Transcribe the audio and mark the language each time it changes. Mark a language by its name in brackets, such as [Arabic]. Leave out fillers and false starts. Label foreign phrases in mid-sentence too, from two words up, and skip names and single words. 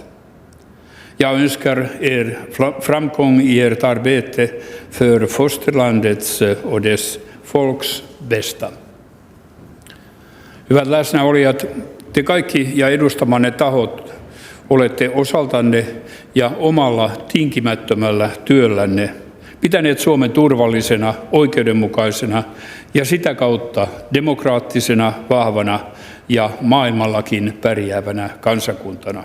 [Swedish] Jag önskar er framgång i ert arbete för fosterlandets och dess folks bästa. [Finnish] Hyvät läsnäolijat, te kaikki ja edustamanne tahot olette osaltanne ja omalla tinkimättömällä työllänne pitäneet Suomen turvallisena, oikeudenmukaisena ja sitä kautta demokraattisena, vahvana ja maailmallakin pärjäävänä kansakuntana.